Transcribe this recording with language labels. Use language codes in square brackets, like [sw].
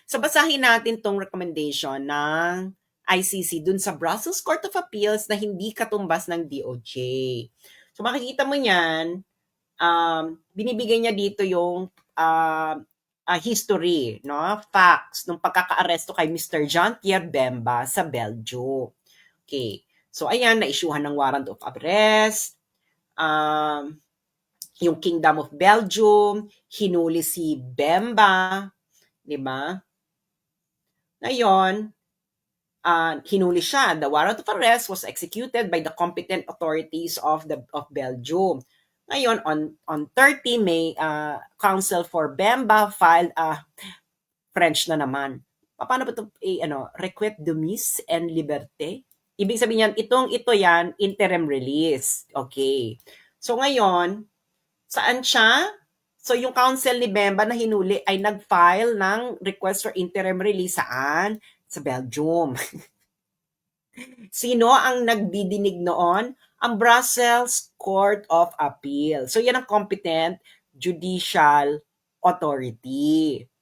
[tl] So basahin natin tong recommendation ng ICC dun sa Brussels Court of Appeals na hindi katumbas ng DOJ. So makikita mo niyan, binibigay niya dito yung history, no? Facts ng pagkakaaresto kay Mr. Jean-Pierre Bemba sa Belgium. Okay. So ayan, na-issuehan ng warrant of arrest. Yung Kingdom of Belgium, hinuli si Bemba, di ba? Ngayon, hinuli siya. [en] The warrant of arrest was executed by the competent authorities of Belgium. Ngayon, on 30 May, Counsel for Bemba filed French [tl] na naman. Paano ba ito? [fr] Requête de mise en liberté? [tl] Ibig sabihin yan, ito yan, interim release. Okay. So ngayon, saan siya? So yung counsel ni Bemba na hinuli ay nag-file ng request for interim release saan? Sa Belgium. Sino ang nagdidinig noon? Ang Brussels Court of Appeal. So yan ang competent judicial authority.